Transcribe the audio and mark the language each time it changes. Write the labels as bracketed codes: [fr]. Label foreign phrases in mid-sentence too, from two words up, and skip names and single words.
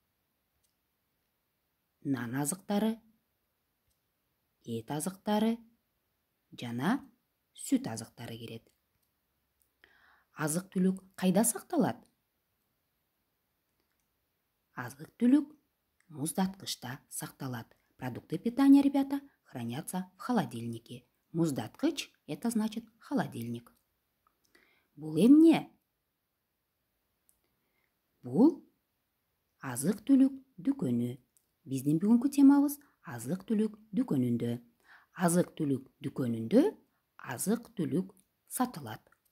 [ky] Нан азыктары, эт азыктары жана сүт азыктары кирет. Азык-түлүк кайда сакталат? Азык-түлүк муздаткычта сакталат. [ru] Продукты питания, ребята, хранятся в холодильнике. Муздаткыч — это значит холодильник. [ky] Бул эмне? Бул азык-түлүк дүкөнү. Биздин бүгүнкү темабыз азык-түлүк дүкөнүндө. Азык-түлүк дүкөнүндө азык-түлүк сатылат.